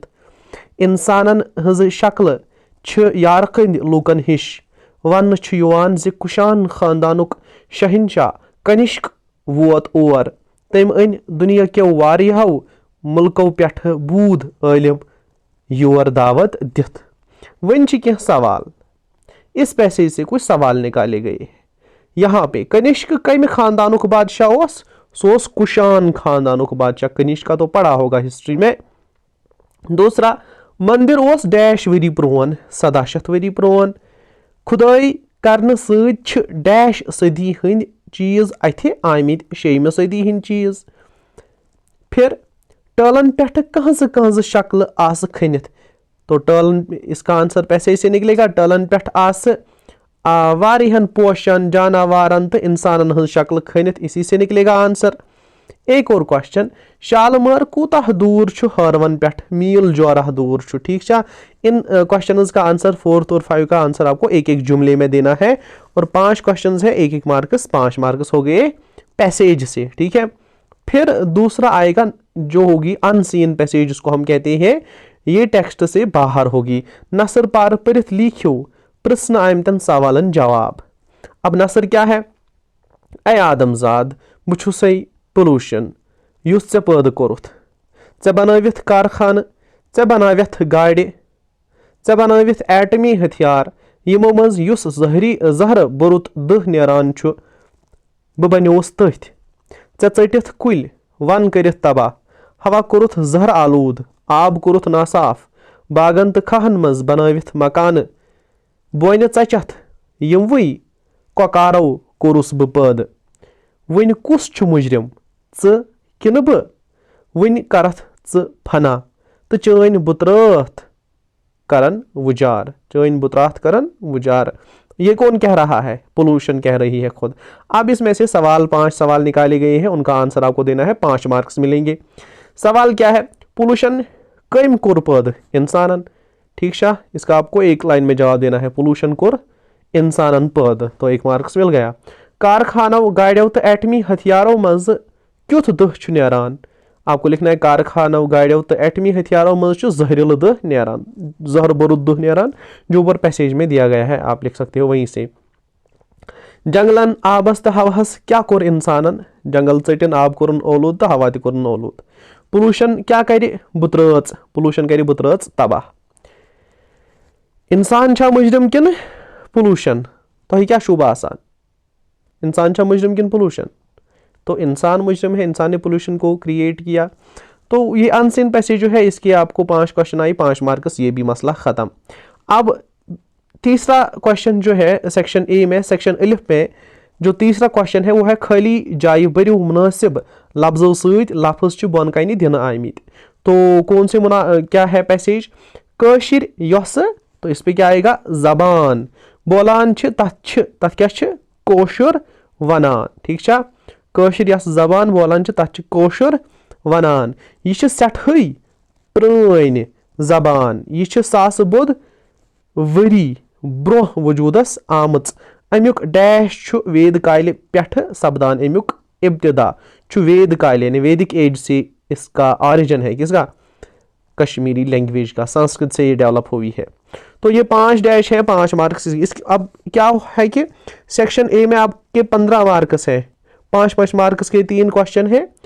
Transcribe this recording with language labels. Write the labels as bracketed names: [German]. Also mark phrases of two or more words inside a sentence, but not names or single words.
[Kashmiri] इंसानन हज शक्ल यारकंद लूकन हिश। वन ज कुशान खानदानुक शहनशाह कनिष्क वोत और तम अन दुनिया के वारियाहो मुल्कों पेठ बूद आलिम योर दावत दिथ। [Hindi] वन कह सवाल, इस पैसेज से कुछ सवाल निकाले गए हैं। [Kashmiri] यहाँ पे कनिष्क कम खानदानुक बादशाह ओस? सो कुशान खानदानुक बादशाह। [Hindi] कनिष्क का तो पढ़ा होगा हिस्ट्री में। [Kashmiri] दूसरा, मंदिर ओस डैश वरी प्रोन? 1700 वरी प्रोन। खुदाई करने सत डैश सदी हंद चीज अथ आमत? 6वीं सदी हंद चीज। फिर टलन पेठ कहज शक्ल आस खनित? [Hindi] तो टलन, इसका आंसर पैसेज से निकलेगा। [Kashmiri] टलन पेठ आस वारिहन पोशन जानवारन तो इंसानन हज शक्ल खनित, [Hindi] इसी से निकलेगा आंसर। एक और क्वेश्चन, [Kashmiri] शालमार कूतह दूर हरवन पेठ मील जोरह दूर? [Hindi] ठीक है। इन क्वेश्चंस का आंसर 4th और 5 का आंसर आपको एक एक जुमले में देना है और 5 क्वेश्चंस है, एक एक मार्क्स, 5 मार्क्स हो गए पैसेज से। ठीक है। फिर दूसरा आएगा जो होगी अनसीन पैसेज, जिसको हम कहते हैं, ये टेक्स्ट से बाहर होगी। [Kashmiri] नसर पार पढ़ित लिखियो प्रश्न आमतन सवालन जवाब। [Hindi] अब नसर क्या है? [Kashmiri] ऐ आदमजाद बुछुसै पोल्यूशन युस चे पैदा कोरुथ, चे बनाविथ कारखान, चे बनाविथ गाड़ि, चे बनाविथ एटमी हथियार, यमो मज युस जहर बोरुत दह नेरान छु, बह बन्योस तथ। चे चटिथ कुल, वन करिथ तबाह, हवा कोरुथ जहर आलूद, आब कोरुथ नासाफ, बागन तो खाहन मज बनाविथ मकान, बोन चचथ यमवई कोकारो कोरुस बह पैद। वन कुस छु मुजरिम, च किन बह? वन करथ च फना तो चैन बुतराथ करन वुजार, चैन बुतराथ करन वुजार। [Hindi] ये कौन कह रहा है? पोल्यूशन कह रही है खुद। अब इसमें से सवाल 5 सवाल निकाले गए हैं, उनका आंसर आपको देना है, 5 मार्क्स मिलेंगे। सवाल क्या है? [Kashmiri] पोल्यूशन कम कोर पैद? इंसानन। [Hindi] ठीक है, इसका आपको एक लाइन में जवाब देना है, [Kashmiri] पोल्यूशन कोर इंसानन पैद, [Hindi] तो 1 मार्क्स मिल गया। [Kashmiri] कारखानों गाड़ियों तो एटमी हथियारों मज क्युथ दह छु नेरान? [Hindi] आपको लिखना है [Kashmiri] कारखानों गाड़ियों तो एटमी हथियारों मज जहरील दह नेरान, जहर बरुद दह नेरान, [Hindi] जो ऊपर पैसेज में दिया गया है, आप लिख सकते हो वहीं से। [Kashmiri] जंगलन आबस तो हवास क्या कोर इंसानन? जंगल चटिन आब कोरन ओलूद तो हवा तो कोरन ओलूद। पोल्यूशन क्या करे? बुतराच, पोल्यूशन करे बुतराच तबाह। इंसान छा मुजरिम किन पोल्यूशन? तो क्या शुभ आसान, इंसान छा मुजरिम किन पोल्यूशन? [Hindi] तो इंसान मुजरिम है, इंसान ने पोल्यूशन को क्रिएट किया। तो ये अनसीन पैसेज जो है, इसके आपको 5 क्वेश्चन आई, 5 मार्क्स, ये भी मसला खत्म। अब तीसरा क्वेश्चन जो है सेक्शन ए में, सेक्शन अलिफ में जो तीसरा क्वेश्चन है वो है [Kashmiri] खाली जाय बरियो मुनासिब लफ्जों सत लफ्ज बोन कन दिन आमत। [Hindi] तो कौन से क्या है पैसेज? [Kashmiri] काशिर यस, [Hindi] तो इस पे क्या आएगा? [Kashmiri] जबान बोलान तथ क्या कोशुर वनान। [Hindi] ठीक है, [Kashmiri] काशिर यस जबान बोलान तथ कोशुर वनान। यह सेठई प्रान जबान, यह सास बोध वरी ब्रोह वजूदस आमच अमुक डैश छु वेद काल पेठ सपदान अमुक इब्तिदा छु वेद काल [Hindi] यानी वैदिक एज से इसका ऑरिजिन है किसका कश्मीरी लैंग्वेज का संस्कृत से ये डेवलप हुई है। तो ये 5 डैश है 5 मार्क्स इस अब क्या है कि सेक्शन ए में आपके 15 मार्क्स है 5 मार्क्स के 3 क्वेश्चन है।